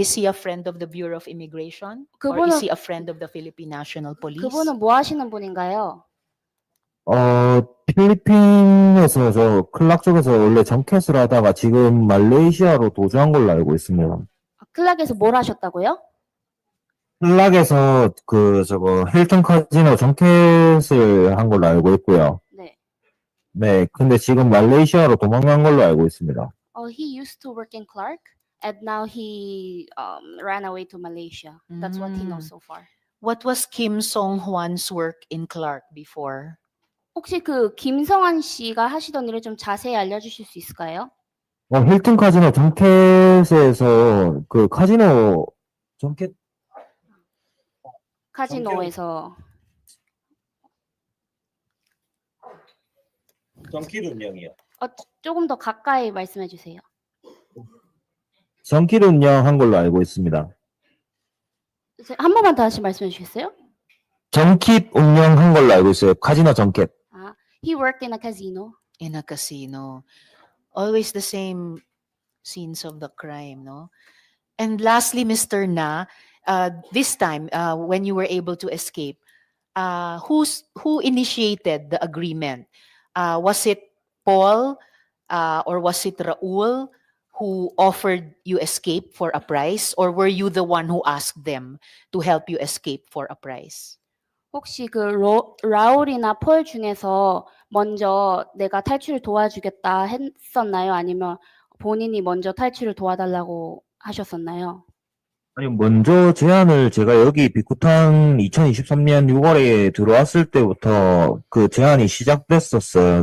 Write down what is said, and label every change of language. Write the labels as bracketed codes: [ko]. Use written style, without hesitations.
[en] Is he a friend of the Bureau of Immigration? Or is [ko] 그분은- [en] he a friend of the Philippine National Police? [ko] 그분은 뭐 하시는 분인가요? 필리핀에서 클락 쪽에서 원래 정켓을 하다가 지금 말레이시아로 도주한 걸로 알고 있습니다. 클락에서 뭘 하셨다고요? 클락에서 힐튼 카지노 정켓을 한 걸로 알고 있고요. 네. 네, 근데 지금 말레이시아로 도망간 걸로 알고 있습니다. [en] He used to work in Clark, and now he ran away to Malaysia. That's what he knows so far. What was Kim Song Hwan's work in Clark before? [ko] 혹시 그 김성환 씨가 하시던 일을 좀 자세히 알려주실 수 있을까요? 힐튼 카지노 정켓에서 카지노 정켓 카지노에서 정켓 운영이요. 조금 더 가까이 말씀해 주세요. 정켓 운영한 걸로 알고 있습니다. 한 번만 다시 말씀해 주시겠어요? 정켓 운영한 걸로 알고 있어요. 카지노 정켓. [en] He worked in a casino. In a casino. Always the same scenes of the crime, no? And lastly, Mr. Na, this time, when you were able to escape, who initiated the agreement? Was it Paul or was it Raul who offered you escape for a price? Or were you the one who asked them to help you escape for a price? [ko] 혹시 그 라울이나 폴 중에서 먼저 내가 탈출을 도와주겠다 했었나요? 아니면 본인이 먼저 탈출을 도와달라고 하셨었나요? 아니, 먼저 제안을 제가 여기 비쿠탄 2023년 6월에 들어왔을 때부터 그 제안이 시작됐었어요.